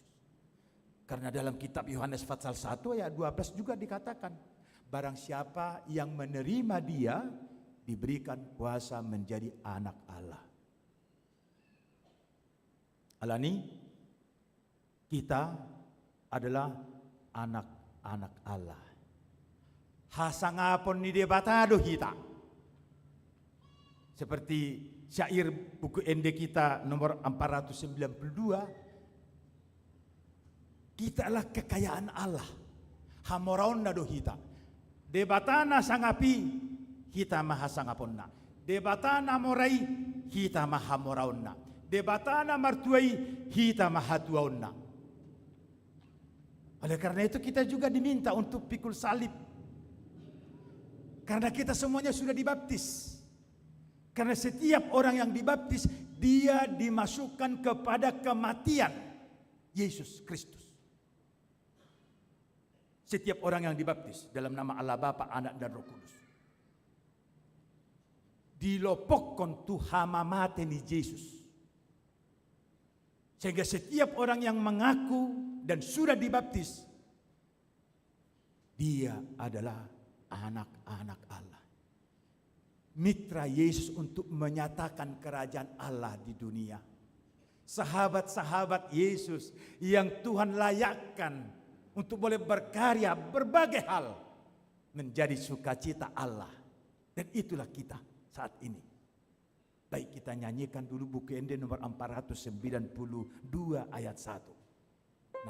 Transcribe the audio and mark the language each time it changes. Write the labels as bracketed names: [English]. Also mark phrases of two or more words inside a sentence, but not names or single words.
[Indonesian] Karena dalam kitab Yohanes pasal 1 ayat 12 juga dikatakan, barang siapa yang menerima dia diberikan kuasa menjadi anak Allah. Alani, kita adalah anak-anak Allah. [Batak Toba] Hasangapon ni debatado kita. [Indonesian] Seperti syair buku ND kita nomor 492. Kita adalah kekayaan Allah. [Batak Toba] Hamoraonna do kita. Debatana sangapi kita maha sangaponna. Debatana morai kita maha moraonna. Debatana martuai kita maha tuaonna. [Indonesian] Oleh karena itu kita juga diminta untuk pikul salib. Karena kita semuanya sudah dibaptis. Karena setiap orang yang dibaptis, dia dimasukkan kepada kematian Yesus Kristus. Setiap orang yang dibaptis dalam nama Allah Bapa, Anak dan Roh Kudus. [Batak Toba] Dilopokkan tu hama mate ni Yesus. [Indonesian] Sehingga setiap orang yang mengaku dan sudah dibaptis, dia adalah anak-anak Allah. Mitra Yesus untuk menyatakan kerajaan Allah di dunia. Sahabat-sahabat Yesus yang Tuhan layakkan untuk boleh berkarya berbagai hal menjadi sukacita Allah. Dan itulah kita saat ini. Baik, kita nyanyikan dulu buku ND nomor 492 ayat 1.